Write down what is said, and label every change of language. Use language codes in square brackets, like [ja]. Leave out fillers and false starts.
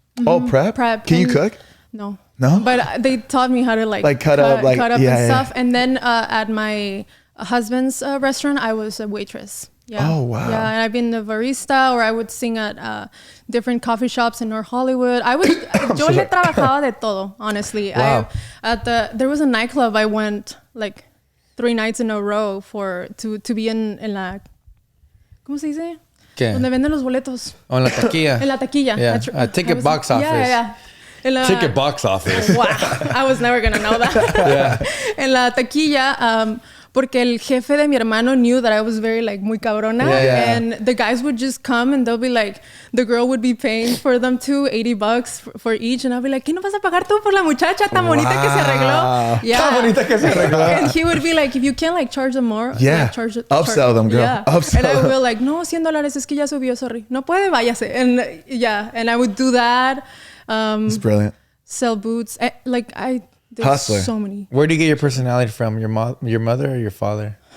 [en] Oh, prep? Prep. Can you cook? No. No? But they taught me how to cut up and stuff. And then at my husband's restaurant, I was a waitress. Yeah. Oh, wow. Yeah, and I've been a barista, or I would sing at different coffee shops in North Hollywood. [es] Yo le trabajaba de todo, honestly. [en] Wow. There was a nightclub I went like 3 nights in a row to be in [es] la, ¿cómo se dice? ¿Qué? Donde venden los boletos. Oh, en la taquilla. En la taquilla. [en] Yeah. Ticket box office. Yeah. Ticket box office. Wow. I was never going to know that. [es] En la taquilla, porque el jefe de mi hermano [en] knew that I was very like [es] muy cabrona. [en] And the guys would just come and they'll be like, the girl would be paying for them too, $80 for each. And I'll be like, [es] ¿qué no vas a pagar tú por la muchacha tan bonita que se arregló? [en] Yeah. [es] Tan bonita que se arregló. [en] And he would be like, if you can't like charge them more. Yeah. Like, Upsell them, girl. Yeah. Upsell and I them. will like, no, $100 [es] es que ya subió, [en] sorry. [es] No puede, váyase. [en] And I would do that. It's brilliant. Sell boots. There's Hustler. so many. Where do you get your personality from? Your mother or your father?